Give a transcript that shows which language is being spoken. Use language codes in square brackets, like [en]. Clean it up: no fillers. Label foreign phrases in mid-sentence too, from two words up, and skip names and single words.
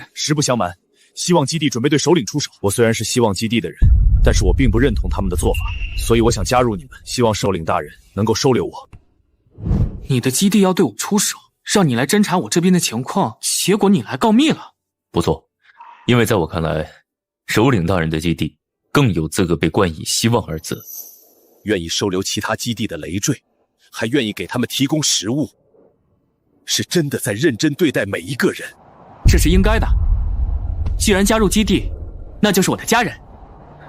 [zh] 實不相瞞，希望基地準備對首領出手。我雖然是希望基地的人，但是我並不認同他們的做法，所以我想加入你們，希望首領大人能夠收留我。你的基地要對我出手，讓你來偵查我這邊的情況，結果你來告密了。不錯，因為在我看來，首領大人的基地更有資格被冠以希望二字。願意收留其他基地的累贅，還願意給他們提供食物，是真的在認真對待每一個人。這是應該的。既然加入基地，那就是我的家人。